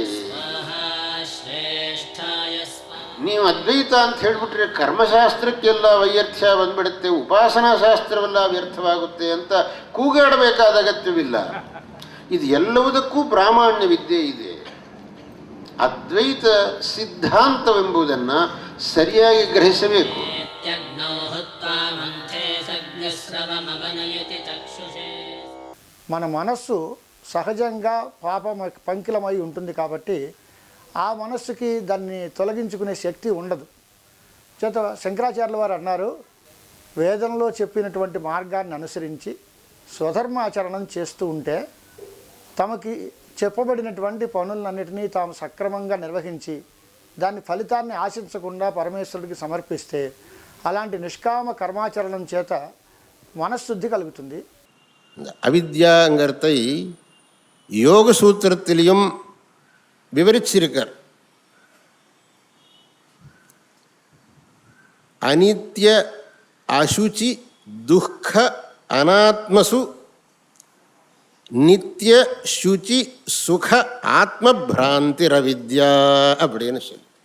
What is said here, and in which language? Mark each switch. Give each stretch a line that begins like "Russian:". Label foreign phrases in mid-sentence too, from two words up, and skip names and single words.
Kannada: ನೀವು ಅದ್ವೈತ ಅಂತ ಹೇಳಿಬಿಟ್ರೆ ಕರ್ಮಶಾಸ್ತ್ರಕ್ಕೆಲ್ಲ ವೈಯರ್ಥ್ಯ ಬಂದ್ಬಿಡುತ್ತೆ, ಉಪಾಸನಾ ಶಾಸ್ತ್ರವೆಲ್ಲ ವ್ಯರ್ಥವಾಗುತ್ತೆ ಅಂತ ಕೂಗಾಡಬೇಕಾದ ಅಗತ್ಯವಿಲ್ಲ. ಇದು ಎಲ್ಲವುದಕ್ಕೂ ಪ್ರಾಮಾಣ್ಯ ವಿದ್ಯೆ ಇದೆ. ಅದ್ವೈತ ಸಿದ್ಧಾಂತವೆಂಬುದನ್ನು ಸರಿಯಾಗಿ ಗ್ರಹಿಸಬೇಕು.
Telugu: మన మనస్సు సహజంగా పంకిలమై ఉంటుంది కాబట్టి ఆ మనస్సుకి దాన్ని తొలగించుకునే శక్తి ఉండదు. చేత శంకరాచార్యుల వారు అన్నారు, వేదంలో చెప్పినటువంటి మార్గాన్ని అనుసరించి స్వధర్మాచరణం చేస్తూ ఉంటే తమకి చెప్పబడినటువంటి పనులన్నిటినీ తాము సక్రమంగా నిర్వహించి దాని ఫలితాన్ని ఆశించకుండా పరమేశ్వరుడికి సమర్పిస్తే అలాంటి నిష్కామ కర్మాచరణం చేత మనశ్శుద్ధి కలుగుతుంది.
Tamil: அவித்யாங்கிறதை யோக சூத்திரத்திலையும் விவரிச்சிருக்கார்.
Sanskrit: अनित्य अशुचि दुःख अनात्मसु नित्य शुचि सुख आत्म भ्रान्तिरविद्या
Tamil: அப்படின்னு சொல்லி,